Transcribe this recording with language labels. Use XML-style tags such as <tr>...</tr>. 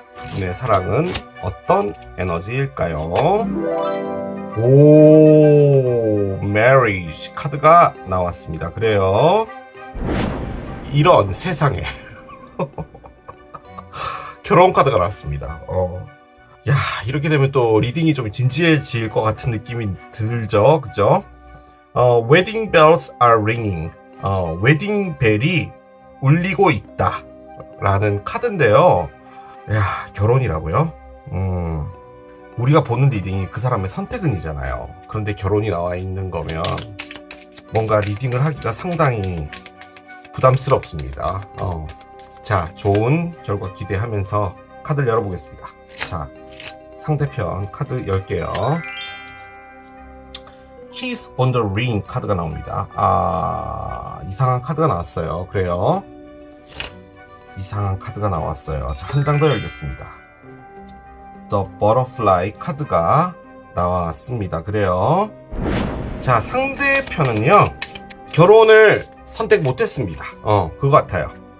<ko>두 분의 사랑은 어떤 에너지일까요? 오, marriage 카드가 나왔습니다. 그래요. 이런 세상에 결혼 카드가 나왔습니다. 야, 이렇게 되면 또 리딩이 좀 진지해질 것 같은 느낌이 들죠, 그죠?</ko> <en>Wedding bells are ringing.</en> <ko>웨딩 벨이 울리고 있다 라는 카드인데요. 야, 결혼이라고요? 우리가 보는 리딩이 그 사람의 선택은이잖아요. 그런데 결혼이 나와 있는 거면 뭔가 리딩을 하기가 상당히 부담스럽습니다. 자, 좋은 결과 기대하면서 카드를 열어보겠습니다. 자, 상대편 카드 열게요. Kiss on the ring 카드가 나옵니다. 이상한 카드가 나왔어요. 그래요. 이상한 카드가 나왔어요. 자, 한 장 더 열겠습니다. The Butterfly 카드가 나왔습니다. 그래요. 자, 상대편은요, 결혼을 선택 못했습니다. 그거 같아요.</ko>